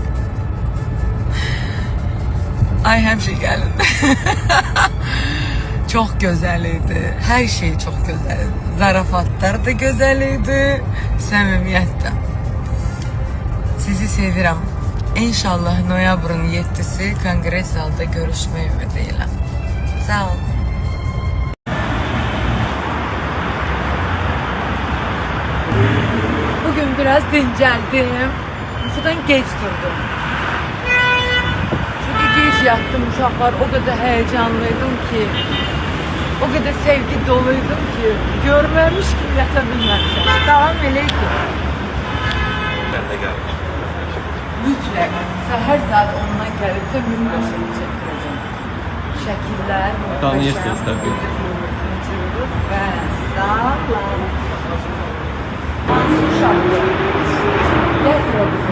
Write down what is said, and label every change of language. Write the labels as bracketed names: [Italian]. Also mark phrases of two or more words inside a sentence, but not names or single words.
[Azerbaijani] Ay həmişə gəlin. Çox gözəl idi. Hər şey çox gözəl idi. Zarafatlar da gözəl idi. Səmimiyyət də. Sizi sevirəm. İnşallah noyabrın 7'si kongres zalda görüşmək ümidiyle. Sağ olun. [Turkish] Bugün biraz dinceldim. Uykudan geç durdum. Çünkü geç yattım, uşaqlar o kadar heyecanlıydım ki, o kadar sevgi doluydum ki, görmemiş gibi yatabilmemişim. [Azerbaijani] Salam aleyküm. [Turkish] Ben de geldim. [Azerbaijani] Mütləq. Səhər saat 10-dan gəlibsə mümkün çəkdirəcəm. Şəkillər, Tanıyırsınız tabii. Və sağlam. Uşaqdır. Gətir o bizi.